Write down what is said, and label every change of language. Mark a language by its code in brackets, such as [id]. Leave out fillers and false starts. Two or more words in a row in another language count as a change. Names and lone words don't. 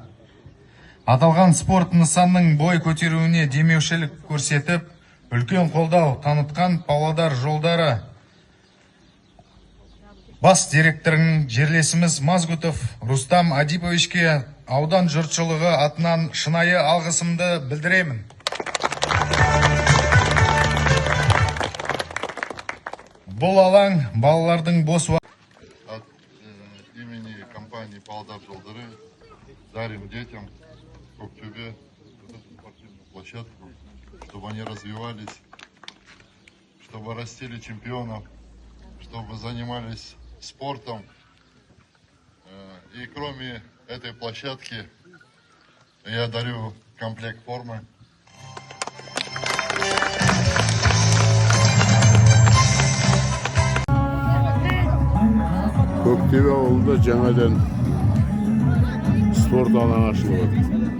[kk] Аталған спорт нысанның бой көтеруіне демеушілік көрсетіп, үлкен қолдау танытқан Павлодар жолдары бас директорының жерлесіміз Мазгутов Рустам Адиповичке аудан жұртшылығы атынан шынайы алғысымды білдіремін. Бұл алаң балалардың бос уақыты. [ru] От имени компании Павлодар жолдары дарим детям в Коктюбе эту спортивную площадку, чтобы они развивались, чтобы растили чемпионов, чтобы занимались спортом. И кроме этой площадки я дарю комплект формы. [kk] Көктөбе ауылында жаңадан спорт алаңы ашылып отыр.